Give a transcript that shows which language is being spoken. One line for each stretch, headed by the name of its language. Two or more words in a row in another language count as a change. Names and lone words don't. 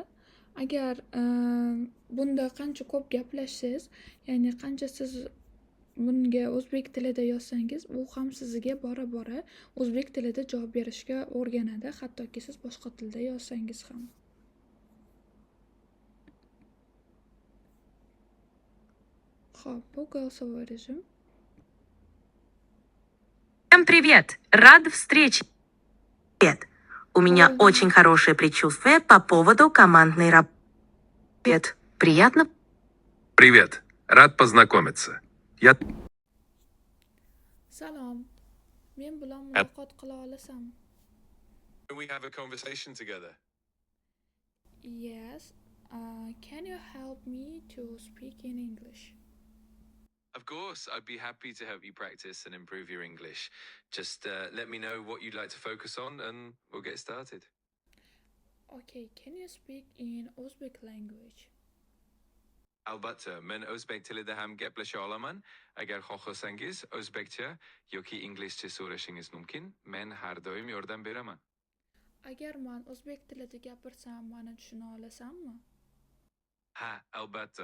Uzbek: Agar bunda qancha ko'p gaplashsangiz, ya'ni qancha siz bunga o'zbek tilida yozsangiz, u ham sizga bora-bora o'zbek tilida javob berishga o'rganadi, hattoki siz boshqa tilda yozsangiz ham. Xo'p, bu
Russian: голосовой режим. Всем привет, рад встрече. Привет. У меня очень хорошее предчувствие по поводу командной работы. Привет. Приятно. Привет. Рад познакомиться. Я
Uzbek: Salom. Men bilan muloqot qila olasanmi?
English: Can we have a conversation together? Yes. Can you help me to speak in English? Of course, I'd be happy to help you practice and improve your English. Just let me know what you'd like to focus on and we'll get started. Okay, can you speak in Uzbek language?
Uzbek: Albatta, men o'zbek tilida ham gaplasha olaman. Agar xohlasangiz, o'zbekcha yoki inglizcha so'rashingiz mumkin. Men har doim yordam beraman. Agar men o'zbek tilida gapirsam, meni tushuna olasanmi? Ha, albatta.